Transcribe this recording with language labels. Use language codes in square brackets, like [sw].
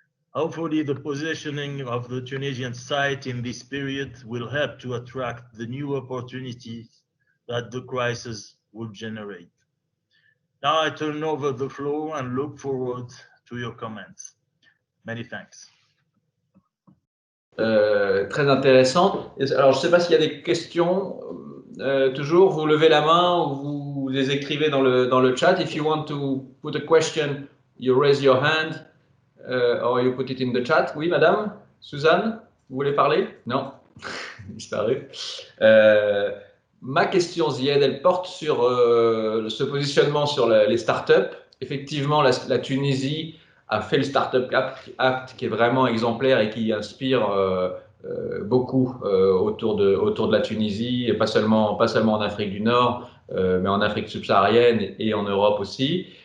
[en] Hopefully, the positioning of the Tunisian site in this period will help to attract the new opportunities that the crisis will generate. Now I turn over the floor and look forward to your comments. Many thanks. [fr] Très intéressant. Alors, je ne sais pas s'il y a des questions toujours, vous levez la main ou vous les écrivez dans le chat. [en] If you want to put a question, you raise your hand or you put it in the chat. [fr] Oui, madame? Suzanne, vous voulez parler? Non? Disparu. Ma question, Zied, elle porte sur ce positionnement sur les startups. Effectivement, la Tunisie a fait le Startup Act qui est vraiment exemplaire et qui inspire beaucoup autour de la Tunisie, et pas seulement en Afrique du Nord, mais en Afrique subsaharienne et en Europe aussi.